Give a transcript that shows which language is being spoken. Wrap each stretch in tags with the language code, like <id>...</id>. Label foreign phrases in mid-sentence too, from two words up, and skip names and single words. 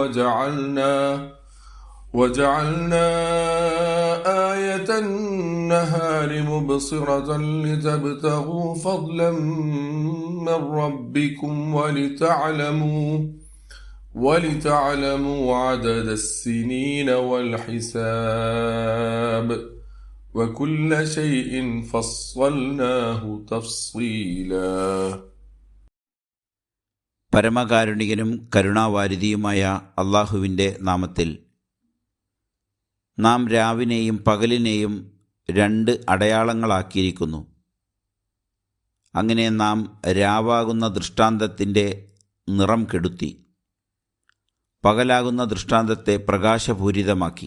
<ar>وجعلنا آية النهار مبصرة لتبتغوا فضلا من ربكم ولتعلموا عدد السنين والحساب وكل شيء فصلناه تفصيلا.</ar> <ml>പരമകാരുണികനും കരുണാവാരിധിയുമായ അള്ളാഹുവിൻ്റെ നാമത്തിൽ. നാം രാവിനെയും പകലിനെയും രണ്ട് അടയാളങ്ങളാക്കിയിരിക്കുന്നു. അങ്ങനെ നാം രാവാകുന്ന ദൃഷ്ടാന്തത്തിൻ്റെ നിറം കെടുത്തി, പകലാകുന്ന ദൃഷ്ടാന്തത്തെ പ്രകാശപൂരിതമാക്കി.</ml>